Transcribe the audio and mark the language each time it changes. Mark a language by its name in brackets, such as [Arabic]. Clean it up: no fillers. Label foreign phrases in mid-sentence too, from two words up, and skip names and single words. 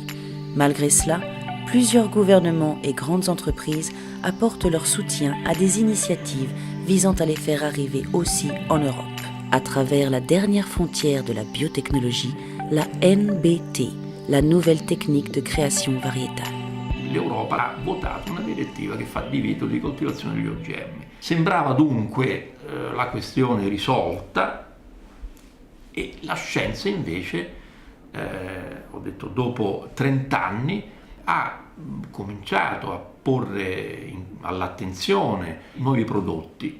[French] Malgré cela, plusieurs gouvernements et grandes entreprises apportent leur soutien à des initiatives visant à les faire arriver aussi en Europe, à travers la dernière frontière de la biotechnologie, la NBT, la nouvelle technique de création variétale. [Italian] L'Europa ha votato una direttiva che fa divieto di coltivazione degli OGM. Sembrava dunque la questione risolta e la scienza invece, ho detto dopo 30 anni, ha cominciato a porre all'attenzione nuovi prodotti.